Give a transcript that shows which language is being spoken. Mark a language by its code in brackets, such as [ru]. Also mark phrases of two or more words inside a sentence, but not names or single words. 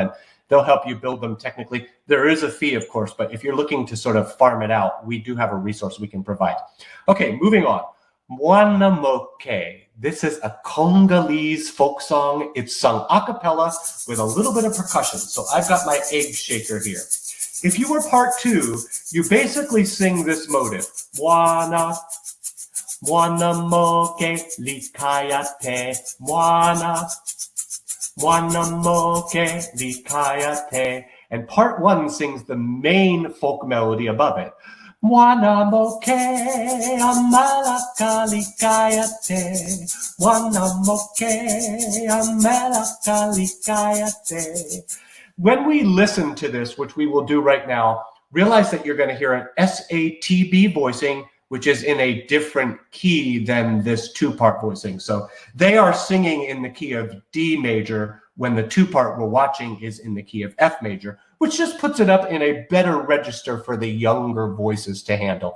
[en] And they'll help you build them technically. There is a fee, of course, but if you're looking to sort of farm it out, we do have a resource we can provide. Okay, moving on. Muana Moke. This is a Congolese folk song. It's sung a cappella with a little bit of percussion. So I've got my egg shaker here. If you were part two, you basically sing this motive. [ln] Muana Moke likayate. Muana Moke likayate. [en] And part one sings the main folk melody above it. [ln] Muana Moke amalaka likayate. Muana Moke amalaka likayate. [en] When we listen to this, which we will do right now, realize that you're going to hear an SATB voicing, which is in a different key than this two-part voicing. So they are singing in the key of D major when the two-part we're watching is in the key of F major, which just puts it up in a better register for the younger voices to handle.